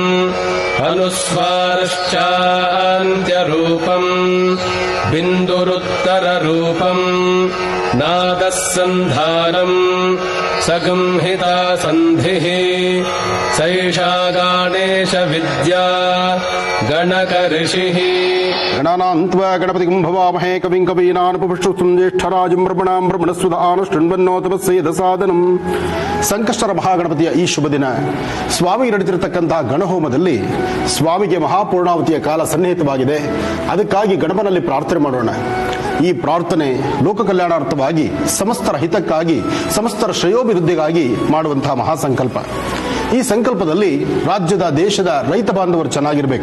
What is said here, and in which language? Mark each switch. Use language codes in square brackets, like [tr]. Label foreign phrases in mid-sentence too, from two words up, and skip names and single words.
[sa] ಅನುಸ್ವಾರಶ್ಚಾಂತ್ಯರೂಪಂ ಬಿಂದುರುತ್ತರರೂಪಂ ನಾದಃ ಸಂಧಾನಂ ಸಗಂಹಿತಾ ಸಂಧಿಃ ಸೈಷಾ ಗಣೇಶ ವಿದ್ಯಾ ಗಣಕ ಋಷಿಃ. ಗಣಾನಾನ್ತ್ವಾ ಗಣಪತಿಂ ಭವಾಮಹೇ ಕವಿಂ ಕವೀನಾನುಪುಷ್ಪಂ ಜ್ಯೇಷ್ಠರಾಜಂ ಬ್ರಹ್ಮಣಾಂ ಬ್ರಹ್ಮಣಸ್ಪದಾನುಷ್ಠೃಣ್ವನ್ನೋತಮಸ್ಸೇದಸಾದನಂ. [kn] ಸಂಕಷ್ಟರ ಮಹಾಗಣಪತಿಯ ಈ ಶುಭ ದಿನ ಸ್ವಾಮಿ ನಡೆದಿರತಕ್ಕಂತಹ ಗಣಹೋಮದಲ್ಲಿ ಸ್ವಾಮಿಗೆ ಮಹಾಪೂರ್ಣಾವತಿಯ ಕಾಲ ಸನ್ನಿಹಿತವಾಗಿದೆ. ಅದಕ್ಕಾಗಿ ಗಣಪನಲ್ಲಿ ಪ್ರಾರ್ಥನೆ ಮಾಡೋಣ. ಈ ಪ್ರಾರ್ಥನೆ ಲೋಕ ಕಲ್ಯಾಣಾರ್ಥವಾಗಿ, ಸಮಸ್ತರ ಹಿತಕ್ಕಾಗಿ, ಸಮಸ್ತರ ಶ್ರೇಯೋಭಿವೃದ್ಧಿಗಾಗಿ ಮಾಡುವಂತಹ ಮಹಾಸಂಕಲ್ಪ. ಈ ಸಂಕಲ್ಪದಲ್ಲಿ ರಾಜ್ಯದ, ದೇಶದ ರೈತ ಬಾಂಧವರು ಚೆನ್ನಾಗಿರ್ಬೇಕು.